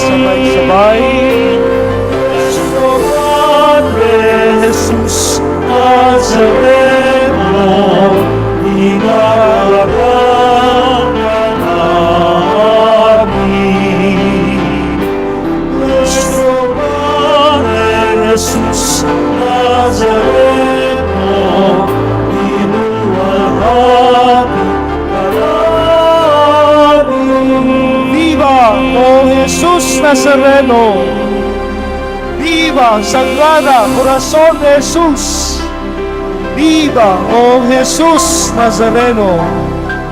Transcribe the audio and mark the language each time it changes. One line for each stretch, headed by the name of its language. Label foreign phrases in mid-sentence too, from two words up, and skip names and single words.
Filipino: Sabay-sabay. Nuestro Padre Jesus Nazareno, dinarakan namin. Nuestro Padre Jesus Nazareno, inuwalhati ka namin.
Spanish: Viva o Jesus Nazareno! Viva Sagrada Corazón de Jesus! Viva o Jesus Nazareno!